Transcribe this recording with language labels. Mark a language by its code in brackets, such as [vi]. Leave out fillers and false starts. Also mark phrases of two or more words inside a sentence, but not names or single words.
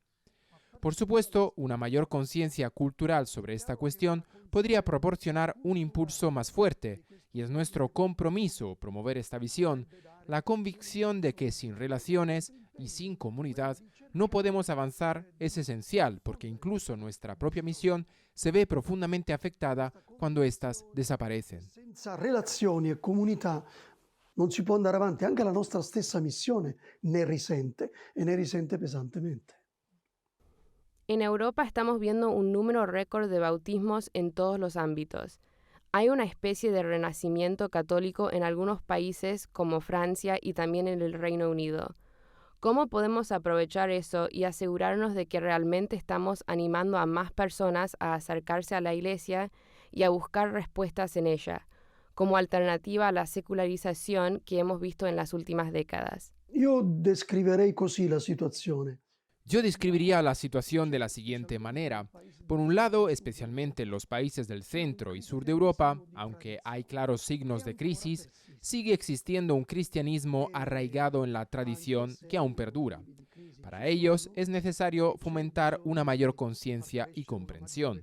[es] Por supuesto, una mayor conciencia cultural sobre esta cuestión podría proporcionar un impulso más fuerte, y es nuestro compromiso promover esta visión, la convicción de que sin relaciones y sin comunidad no podemos avanzar es esencial, porque incluso nuestra propia misión se ve profundamente afectada cuando éstas desaparecen. [it] Senza relazioni e comunità non si può andare avanti, anche la nostra stessa missione ne risente e ne risente pesantemente. [es] En Europa estamos viendo un número récord de bautismos en todos los ámbitos. Hay una especie de renacimiento católico en algunos países como Francia y también en el Reino Unido. ¿Cómo podemos aprovechar eso y asegurarnos de que realmente estamos animando a más personas a acercarse a la Iglesia y a buscar respuestas en ella, como alternativa a la secularización que hemos visto en las últimas décadas? [it] Io descriverei così la situazione. [es] Yo describiría la situación de la siguiente manera. Por un lado, especialmente en los países del centro y sur de Europa, aunque hay claros signos de crisis, sigue existiendo un cristianismo arraigado en la tradición que aún perdura. Para ellos es necesario fomentar una mayor conciencia y comprensión.